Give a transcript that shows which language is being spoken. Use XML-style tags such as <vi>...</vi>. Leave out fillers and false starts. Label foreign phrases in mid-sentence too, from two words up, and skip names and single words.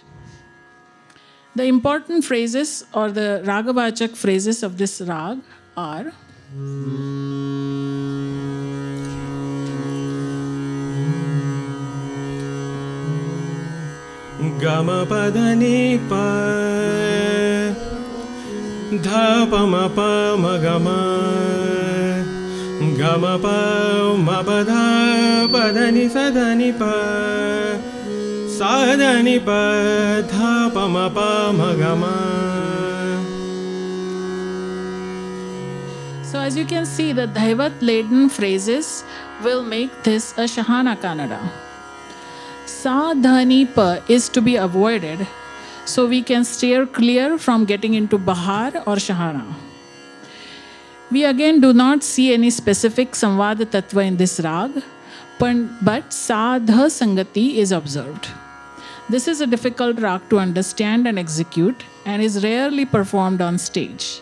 <en>The important phrases or the Ragavachak phrases of this rag are Gama padani pa dha pa ma pa ma gama gama pa ma pa dha padani sadani pa sadani pa dha pa ma pa ma gama. So as you can see, the Dhaivat laden phrases will make this a Shahana Kannada. Sa dhani pa is to be avoided, so we can steer clear from getting into Bahar or Shahana. We again do not see any specific Samvada Tattva in this rag, but Sa dha Sangati is observed. This is a difficult rag to understand and execute and is rarely performed on stage.</en>